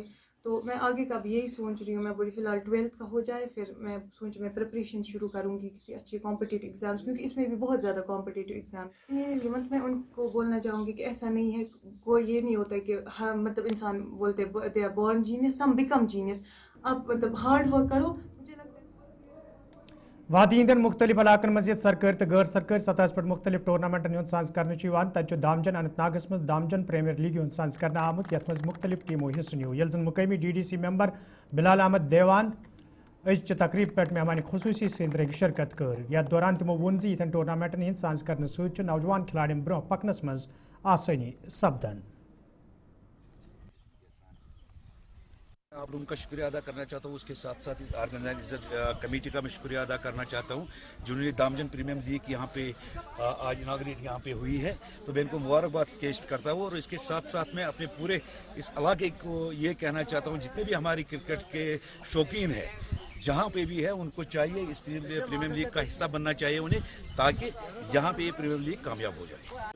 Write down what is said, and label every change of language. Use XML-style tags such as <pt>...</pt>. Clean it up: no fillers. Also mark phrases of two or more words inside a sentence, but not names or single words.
<hi>तो मैं आगे का भी यही सोच रही हूँ। मैं बोली फ़िलहाल 12th का हो जाए, फिर मैं मैं प्रिपरेशन शुरू करूँगी किसी अच्छे</hi> <en>competitive exams,</en> <hi>क्योंकि इसमें भी बहुत ज़्यादा</hi> <en>competitive exam.</en> <hi>मेरे मतलब मैं उनको बोलना चाहूँगी कि ऐसा नहीं है, कोई ये नहीं होता है कि हाँ मतलब इंसान बोलते</hi> <en>they are born genius, some become genius.</en> <hi>आप मतलब</hi> <en>hard work</en> <hi>करो।</hi> <ks>वादी इंदन मुख्तलिफ इलाकन मज सरकारी तो गैर सरकारी सतह पर मुख्तलिफ टूर्नामेंटन हूँ सांस कर तत दामजन अनंतनागस मज दामजन प्रीमियर लीग हूँ सांस कर आमुत ये मुख्तलिफ टीमों हिस्स न्यू यल जन मुकामी DDC मेंबर बिलाल अहमद देवान अज तकरीब पे मेहमान खसूसी सद शिरकत कर। यथ दौरान तमो वोन यन टूर्नामेंटन हंद सांस कर नौजवान खिलाड़ियों ब्रोह पकनस मज आसानी सपदन।</ks> <hi>आप लोगों का शुक्रिया अदा करना चाहता हूँ। उसके साथ साथ इस</hi> <en>organizer committee</en> <hi>का मैं शुक्रिया अदा करना चाहता हूँ जिन्होंने दामजन प्रीमियम लीग यहाँ पे आज इनाग्रेट यहाँ पे हुई है। तो मैं इनको मुबारकबाद पेश करता हूँ। और इसके साथ साथ मैं अपने पूरे इस इलाके को ये कहना चाहता हूँ, जितने भी हमारी क्रिकेट के शौकीन हैं जहाँ पे भी है, उनको चाहिए इस प्रीमियम लीग का हिस्सा बनना चाहिए उन्हें, ताकि यहाँ पे ये प्रीमियम लीग कामयाब हो जाए।</hi>